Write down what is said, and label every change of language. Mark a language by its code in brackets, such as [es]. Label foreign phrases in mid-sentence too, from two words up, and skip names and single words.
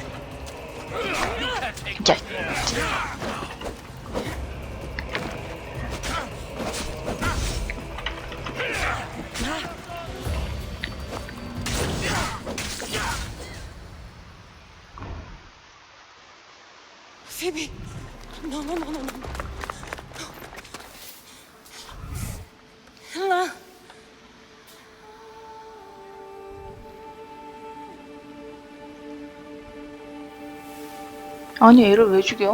[ko] 야. Phoebe! [en] No, no, no, no, no. Ella! [ko] 아니 애를 왜 죽여?